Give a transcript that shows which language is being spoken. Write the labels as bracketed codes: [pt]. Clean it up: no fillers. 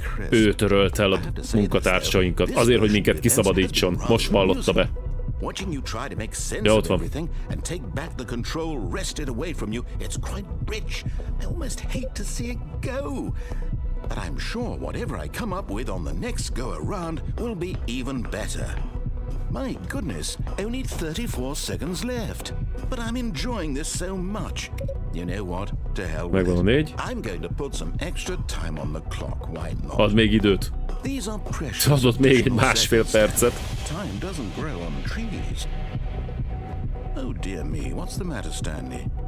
[hu] Ő törölt el a munkatársainkat, azért, hogy minket kiszabadítson. Most vallotta be. [en] Watching you try to make sense of everything and take back the control wrested away from you, it's quite rich. I almost hate to see it go. But I'm sure whatever I come up with on the next go-around will be even better. My goodness, only 34 seconds left. But I'm enjoying this so much. You know what? To hell with it. I'm going to put some extra time on the clock, why not? [hu] Ad még időt. Adott még egy másfél percet. [en] Time doesn't grow on trees. Oh dear me, what's the matter, Stanley?